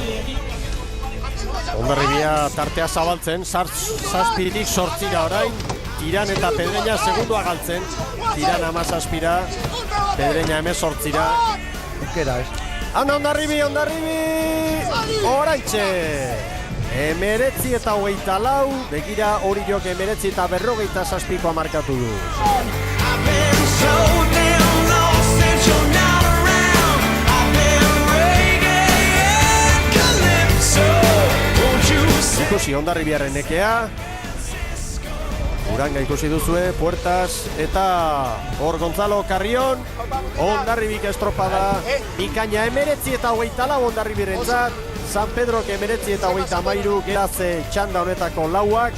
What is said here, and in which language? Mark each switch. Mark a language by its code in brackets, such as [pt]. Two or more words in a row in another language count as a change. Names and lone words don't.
[eu] Hondarribia tartea zabaltzen, zazpirik 8 orain, Tiran eta Pedreña segundoa galtzen. Tiran 17, Pedreña 18. Aukera, ez? Anda Hondarribi! Oraintxe! 19 eta 24, begira Oriok 19 eta 47 markatu du. [en] I've been so damn lost since you're not around. I've been reggae and calypso. Won't you say? [eu] Ikusi Hondarribiaren nekea. Uranga ikusi duzue, Puertas eta hor Gonzalo Carrion. Hondarribik estropada, bikaina 19 eta 24 Hondarribirentzat. San Pedrok 19 eta 33 geraz txanda honetako lauak.